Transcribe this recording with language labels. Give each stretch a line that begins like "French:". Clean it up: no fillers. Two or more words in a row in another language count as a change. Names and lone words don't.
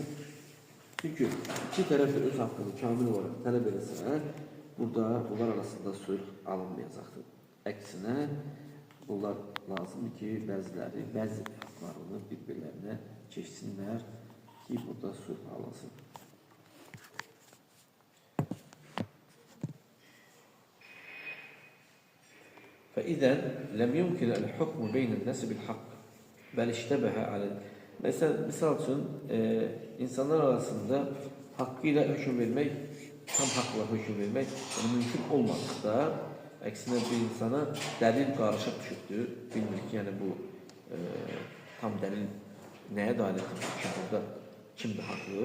Azerbaijani: Çünki iki tərəf də öz haqqını kamil olaraq tələb eləsə, burada bunlar arasında sülh alınmayacaqdır. Əksinə, bunlar lazımdır ki, bəziləri, bəzi haqlarını bir-birlərinə keçsinlər ki, burada sülh alınsın.
Arabic: فإذا لم يمكن الحكم بين الناس بالحق بل اشتبه على
Azerbaijani: misal üçün insanlar arasında haqqıyla hökm vermək, tam haqqla hökm vermək mümkün olmadıqda, əksinə bir insana dəlil qarışıq düşübdür. Bilmir ki, yəni bu tam dəlil nəyə dair ki, burada kimdir haqlı?